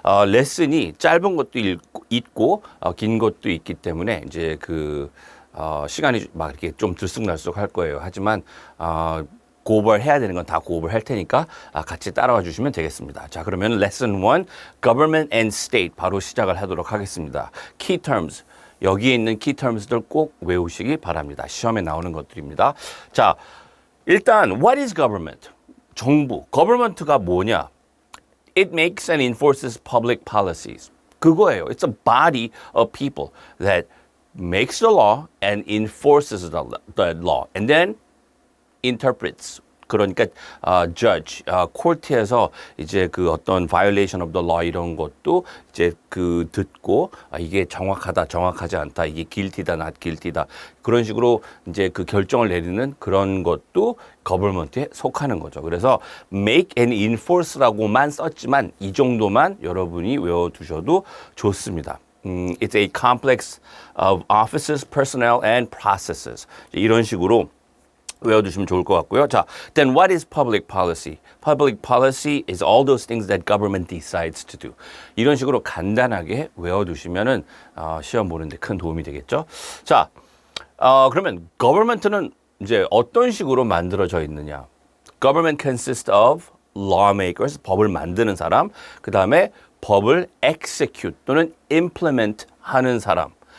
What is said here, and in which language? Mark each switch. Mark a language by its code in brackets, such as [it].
[ko] 레슨이 짧은 것도 있고 긴 것도 있기 때문에 이제 시간이 막 이렇게 좀 들쑥날쑥 할 거예요. 하지만 고발해야 되는 건 다 고발할 테니까 같이 따라와 주시면 되겠습니다. 자, 그러면 lesson 1, government and state 바로 시작을 하도록 하겠습니다. key terms, 여기에 있는 key terms들 꼭 외우시기 바랍니다. 시험에 나오는 것들입니다. 자, 일단 [en] what is government? [ko] 정부, government가 뭐냐? [en] It makes and enforces public policies. [ko] 그거예요. [en] It's a body of people that makes the law and enforces the law. And then interprets. [ko] 그러니까 judge, court에서 이제 그 어떤 [en] violation of the law [ko] 이런 것도 이제 그 듣고 이게 정확하다, 정확하지 않다, 이게 guilty다, not guilty다 그런 식으로 이제 그 결정을 내리는 그런 것도 government에 속하는 거죠. 그래서 [en] make and enforce [ko] 라고만 썼지만 이 정도만 여러분이 외워두셔도 좋습니다. [en] It's a complex of offices, personnel, and processes. [ko] 이런 식으로 외워두시면 좋을 것 같고요. [en] 자, then what is public policy? Public policy is all those things that government decides to do. [ko] 이런 식으로 간단하게 외워두시면은 시험 보는데 큰 도움이 되겠죠. 자, 그러면 government는 이제 어떤 식으로 만들어져 있느냐? [en] Government consists of lawmakers, [ko] 법을 만드는 사람, 그 다음에 법을 execute 또는 implement 하는 사람.